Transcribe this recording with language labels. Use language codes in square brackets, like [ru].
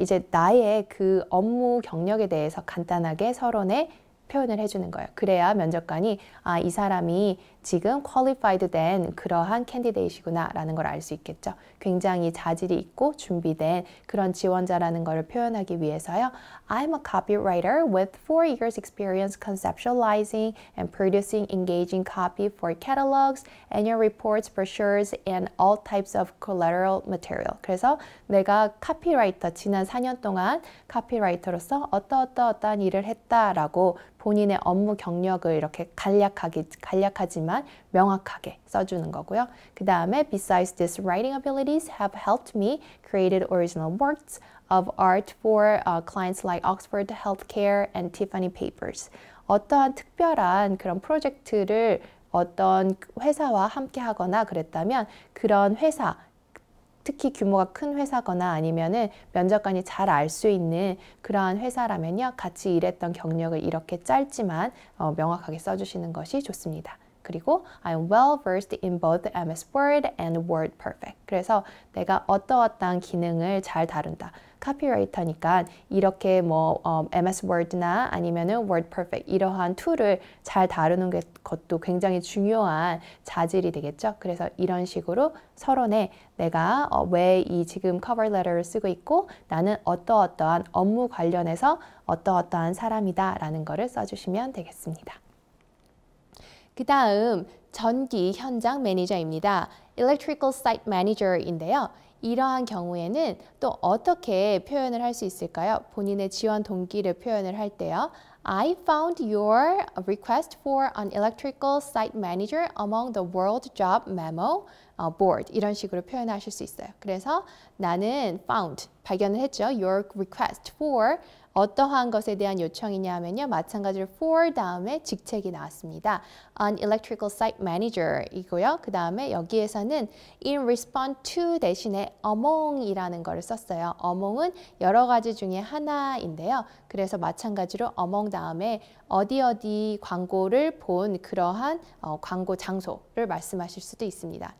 [ko] 이제 나의 그 업무 경력에 대해서 간단하게 서론에 표현을 해주는 거예요. 그래야 면접관이 이 사람이 지금 qualified 된 그러한 캔디데이시구나 라는 걸 알 수 있겠죠. 굉장히 자질이 있고 준비된 그런 지원자라는 걸 표현하기 위해서요. [en] I'm a copywriter with 4 years experience conceptualizing and producing engaging copy for catalogs, annual reports, brochures, and all types of collateral material. [ko] 그래서 내가 카피라이터, 지난 4년 동안 카피라이터로서 어떠한 일을 했다라고 본인의 업무 경력을 이렇게 간략하지만 명확하게 써주는 거고요. 그 다음에 [en] besides these writing abilities have helped me created original works of art for clients like Oxford Healthcare and Tiffany Papers. [ko] 어떠한 특별한 그런 프로젝트를 어떤 회사와 함께 하거나 그랬다면 그런 회사, 특히 규모가 큰 회사거나 아니면은 면접관이 잘 알 수 있는 그러한 회사라면요. 같이 일했던 경력을 이렇게 짧지만 명확하게 써주시는 것이 좋습니다. 그리고 [en] I'm well versed in both MS Word and Word Perfect. [ko] 그래서 내가 어떠한 기능을 잘 다룬다. 카피라이터니까 이렇게 MS Word나 아니면은 Word Perfect 이러한 툴을 잘 다루는 것도 굉장히 중요한 자질이 되겠죠. 그래서 이런 식으로 서론에 내가 왜 이 지금 커버 레터를 쓰고 있고 나는 어떠한 업무 관련해서 어떠한 사람이다 라는 거를 써주시면 되겠습니다. 그 다음 전기 현장 매니저입니다. [en] Electrical Site Manager인데요. [ko] 이러한 경우에는 또 어떻게 표현을 할 수 있을까요? 본인의 지원 동기를 표현을 할 때요. [en] I found your request for an electrical site manager among the World Job Memo board. [ko] 이런 식으로 표현하실 수 있어요. 그래서 나는 found, 발견을 했죠. [en] Your request for [ko] 어떠한 것에 대한 요청이냐 하면요. 마찬가지로 for 다음에 직책이 나왔습니다. [en] An electrical site manager [ko] 이고요. 그 다음에 여기에서는 in response to 대신에 among이라는 거를 썼어요. among은 여러 가지 중에 하나인데요. 그래서 마찬가지로 among 다음에 어디 광고를 본 그러한 광고 장소를 말씀하실 수도 있습니다.